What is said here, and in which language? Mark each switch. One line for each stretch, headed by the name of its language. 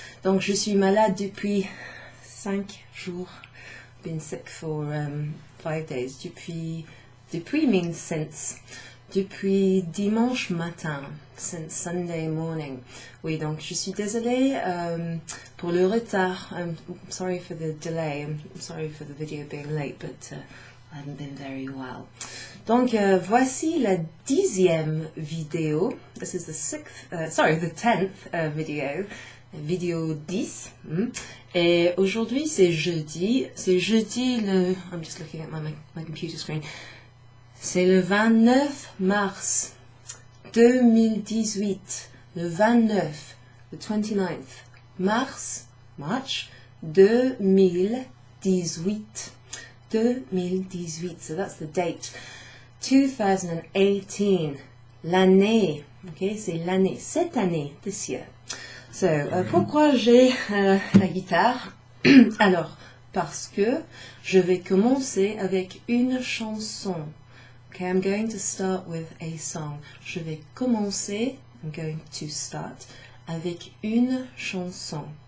French: Donc, je suis malade depuis 5 jours.
English: Been sick for 5 days. Depuis means since.
French: Depuis dimanche matin.
English: Since Sunday morning.
French: Oui, donc je suis désolée pour le retard.
English: I'm sorry for the delay. I'm sorry for the video being late, but I haven't been very well.
French: Donc, voici la 10e vidéo.
English: This is the 10th video. Vidéo 10.
French: Et aujourd'hui, c'est jeudi. C'est jeudi
English: I'm just looking at my computer screen.
French: C'est le 29 mars 2018. Le 29, le
English: 29th March
French: 2018.
English: 2018, so that's the date.
French: 2018, l'année, okay, c'est l'année, cette année,
English: this year.
French: So, pourquoi j'ai la guitare? Alors, parce que je vais commencer avec une chanson.
English: Okay, I'm going to start with a song.
French: Je vais commencer,
English: I'm going to start,
French: avec une chanson.